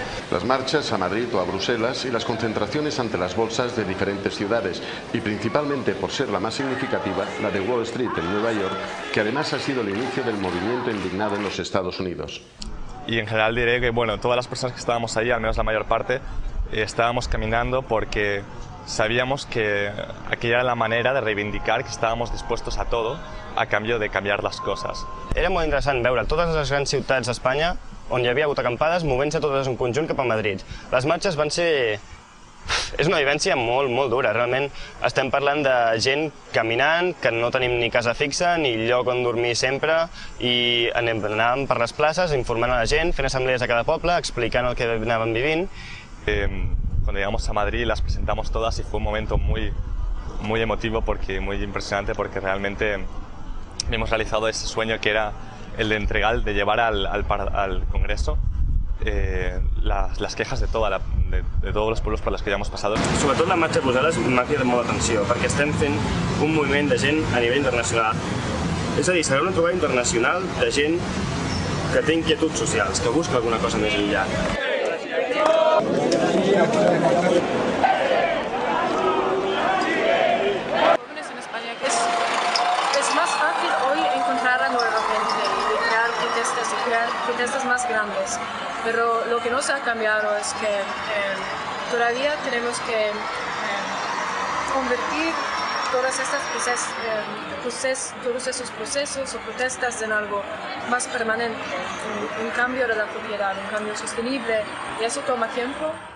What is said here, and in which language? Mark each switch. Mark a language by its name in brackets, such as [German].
[Spanish] Las marchas a Madrid o a Bruselas y las concentraciones ante las bolsas de diferentes ciudades y principalmente por ser la más significativa, la de Wall Street en Nueva York, que además ha sido el inicio del movimiento indignado en los Estados Unidos. Y en general diré que bueno, todas las personas que estábamos ahí, al menos la mayor parte, estábamos caminando porque sabíamos que aquella era la manera de reivindicar que estábamos dispuestos a todo a cambio de [Catalan] canviar les coses. Era molt interessant veure totes les grans ciutats d'Espanya on hi havia hagut acampades movent-se totes en conjunt cap a Madrid. Les marxes van ser... És una vivència molt, molt dura. Realment estem parlant de gent caminant, que no tenim ni casa fixa, ni lloc on dormir sempre, i anàvem per les places informant a la gent, fent assemblees a cada poble, explicant el que anàvem vivint. [Spanish] Cuando llegamos a Madrid las presentamos todas y fue un momento muy emotivo, muy impresionante, porque realmente hemos realizado ese sueño que era el de entregar, de llevar al Congreso las quejas de todos los pueblos [Catalan] per les que ja hem passat. Sobretot la marxa de Brussel·les m'ha cridat molt l'atenció, perquè estem fent un moviment de gent a nivell internacional. És a dir, serà una trobada internacional de gent que té inquietuds socials, que busca alguna cosa més enllà. [Spanish] Jóvenes en España, que es más fácil hoy encontrar a nueva gente y crear protestas más grandes, pero lo que no se ha cambiado es que todavía tenemos que convertir todos esos procesos o protestas en algo más permanente, un cambio de la sociedad, un cambio sostenible, y eso toma tiempo.